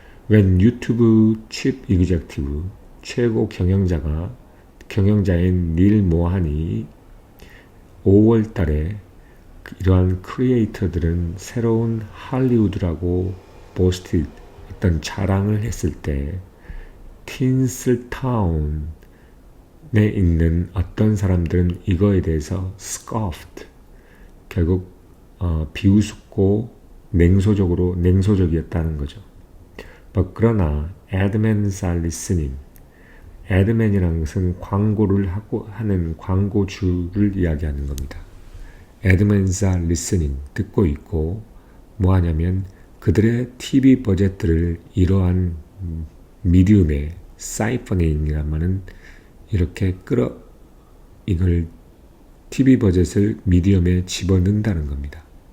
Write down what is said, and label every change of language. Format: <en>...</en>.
<ko>When 유튜브 chief executive, 최고 경영자인 닐 모한이 5월 달에 이러한 크리에이터들은 새로운 할리우드라고 어떤 자랑을 했을 때 틴슬타운에 있는 어떤 사람들은 이거에 대해서 scoffed, 결국 비웃고 냉소적이었다는 거죠. 그러나</ko> <en>admins are listening.</en> <ko>adman이라는 것은 광고를 하는 광고주를 이야기하는 겁니다.</ko> <en>admins are listening,</en> <ko>듣고 있고 뭐하냐면 그들의 TV 버젯들을 이러한 미디움에 사이퍼닝이란 말은 이렇게 이걸 TV 버젯을 미디엄에 집어넣는다는 겁니다.</ko>